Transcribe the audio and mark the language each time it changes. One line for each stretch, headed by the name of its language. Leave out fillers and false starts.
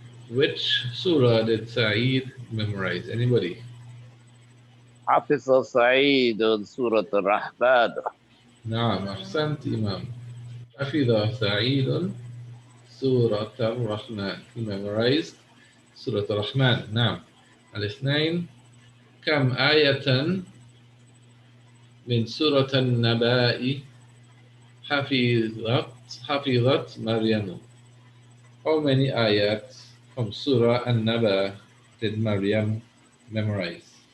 English: Which surah did Sa'id memorize? Anybody?
Arabic: حفظ سعيد سورة الرحمن. نعم أحسنت إمام. حفظ سعيد سورة الرحمن.
English: He memorized سورة الرحمن.
Arabic: نعم. الاثنين كم آية من سورة النبأ حفظت مريم.
English: How many ayat from Surah An-Naba did Maryam memorize?